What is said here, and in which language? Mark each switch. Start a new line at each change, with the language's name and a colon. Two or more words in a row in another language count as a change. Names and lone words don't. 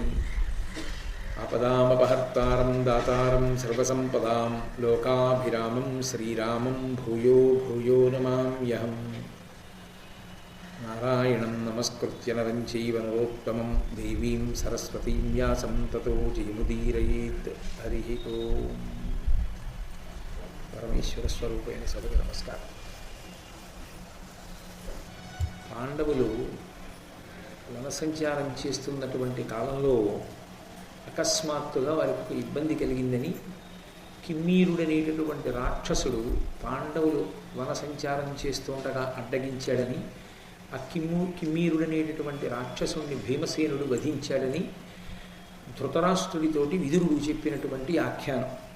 Sanskrit: आपदामपहर्तारं दातारं सर्वसम्पदां लोकाभिरामं श्रीरामं भूयो भूयो नमाम्यहम्। नारायणं नमस्कृत्य नरं चैव नरोत्तमं देवीं सरस्वतीं व्यासं ततो जयमुदीरयेत्। हरिः ओम्।
Telugu: పరమేశ్వర స్వరూపైన సభకు నమస్కారం. పాండవులు వనసంచారం చేస్తున్నటువంటి కాలంలో అకస్మాత్తుగా వారికి ఒక ఇబ్బంది కలిగిందని కిమ్మీరుడనేటటువంటి రాక్షసుడు పాండవులు వనసంచారం చేస్తుండగా అడ్డగించాడని, ఆ కిమ్మీరుడనేటటువంటి రాక్షసుని భీమసేనుడు వధించాడని ధృతరాష్ట్రుడితోటి విదురుడు చెప్పినటువంటి ఆఖ్యానం.